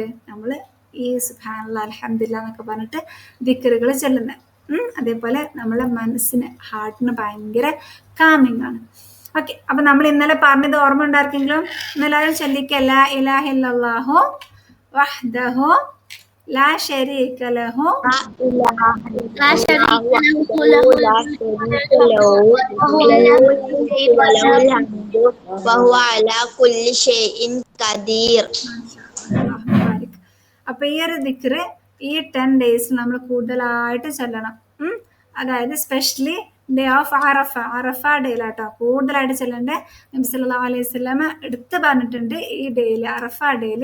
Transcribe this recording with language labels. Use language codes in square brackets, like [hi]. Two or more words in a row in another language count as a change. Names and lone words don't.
[ml] നമ്മൾ ഈ [ar] سبحان الله الحمد لله [ml] എന്നൊക്കെ പറഞ്ഞിട്ട് ദിക്റുകൾ ചെല്ലുന്നത്. അതേപോലെ നമ്മളെ മനസ്സിന് ഹാർട്ടിന് ഭയങ്കര കാമിങ് ആണ്. ഓക്കെ, അപ്പൊ നമ്മൾ ഇന്നലെ പറഞ്ഞത് ഓർമ്മ ഉണ്ടാർക്കെങ്കിലും ഇന്നെല്ലാവരും ചൊല്ലിക്ക, [ar] لا إله إلا الله وحده لا شريك له لا شريك له له الملك وله الحمد وهو على كل شيء قدير. [ml] അപ്പൊ ഈ ഒരു ദിക്റ് ഈ 10 ഡേയ്സിൽ നമ്മൾ കൂടുതലായിട്ട് ചെല്ലണം. അതായത് [en] specially day of [ml] അറഫ ഡേയിലാട്ടോ കൂടുതലായിട്ട് ചെല്ലണ്ടേ. നബി [ar] صلى الله عليه وسلم [ml] എടുത്ത് പറഞ്ഞിട്ടുണ്ട് ഈ ഡേയിൽ, അറഫ ഡേയിൽ.